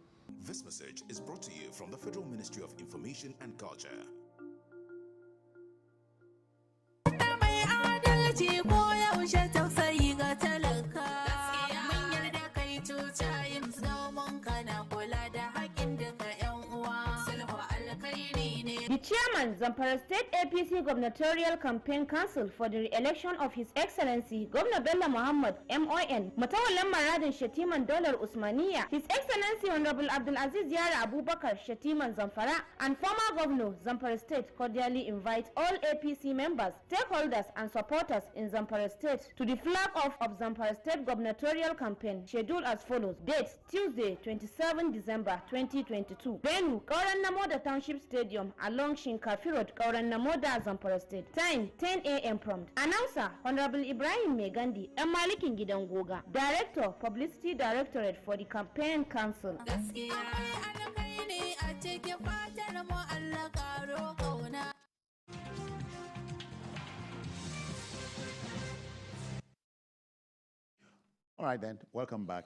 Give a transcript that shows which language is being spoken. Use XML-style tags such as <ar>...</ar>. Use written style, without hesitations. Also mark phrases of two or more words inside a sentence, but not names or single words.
<en>This message is brought to you from the Federal Ministry of Information and Culture. The chairman, Zamfara State APC Gubernatorial Campaign Council for the re-election of His Excellency Governor Bello Muhammad MON, Matawallan Maradin Shetiman Dolar Usmaniya, His Excellency Honorable Abdulaziz Yara Abubakar Shetiman Zamfara, and former Governor Zamfara State cordially invite all APC members, stakeholders, and supporters in Zamfara State to the flag off of Zamfara State Gubernatorial Campaign, scheduled as follows. Date, Tuesday, 27 December 2022. Venue, Kauran Namoda Township Stadium, along Shinkafi Road, Kauran Namoda, Zamfara State. Time, 10 a.m. prompt. Announcer, Honorable Ibrahim Megandi, Malikin Gidangoga, Director, Publicity Directorate for the Campaign Council. All right, then, welcome back.</en>